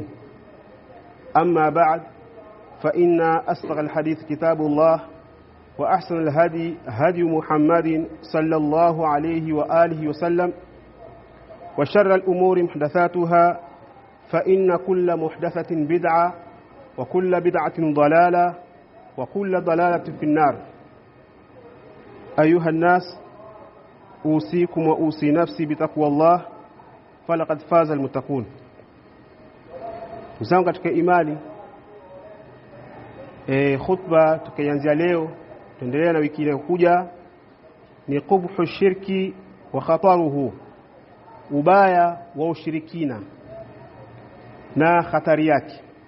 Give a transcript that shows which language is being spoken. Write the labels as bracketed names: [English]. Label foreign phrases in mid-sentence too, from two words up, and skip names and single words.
[Arabic] أما بعد، فإن أصدق الحديث كتاب الله، وأحسن الهدي هدي محمد صلى الله عليه وآله وسلم، وشر الأمور محدثاتها، فإن كل محدثة بدعة وكل بدعة ضلالة وكل ضلالة في النار. أيها الناس، أوصيكم وأوصي نفسي بتقوى الله، فلقد فاز المتقون. [Swahili] Mzangu katika imani, khutba tukianzia leo tuendelea na wiki inayokuja ni [Arabic] قبح الشرك وخطره, [Swahili] ubaya wa ushirikina na hatari yake.